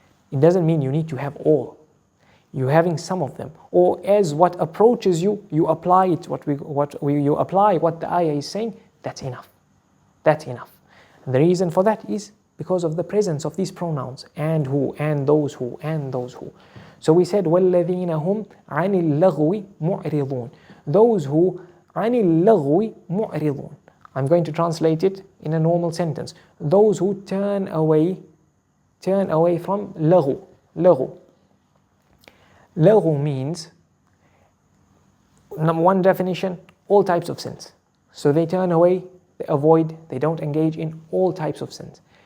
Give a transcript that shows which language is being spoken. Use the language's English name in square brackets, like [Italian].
[English] It doesn't mean you need to have all. You're having some of them, or as what approaches you, you apply it. You apply what the ayah is saying. That's enough. And the reason for that is because of the presence of these pronouns, and who, and those who, and those who. So we said, [Arabic] وَالَّذِينَ هُمْ عَنِ اللَّغْوِ مُعْرِضُونَ. [English] Those who [Arabic] عَنِ اللَّغْوِ مُعْرِضُونَ. [English] I'm going to translate it in a normal sentence. Those who turn away from laghu. Laghu means, number one definition, all types of sins. So they turn away, they avoid, they don't engage in all types of sins.